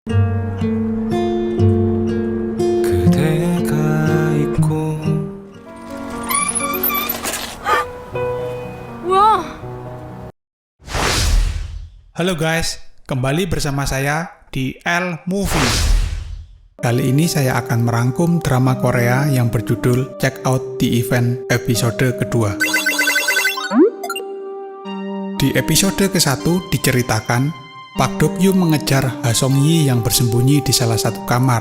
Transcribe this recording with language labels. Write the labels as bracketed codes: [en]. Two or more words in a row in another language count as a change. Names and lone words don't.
[ko] 그대가 있고 뭐야? [id] Halo guys, kembali bersama saya di L Movie. Kali ini saya akan merangkum drama Korea yang berjudul Check Out the Event episode kedua. Di episode ke-1 diceritakan Pak Dok-Yum mengejar Ha Song-yi yang bersembunyi di salah satu kamar.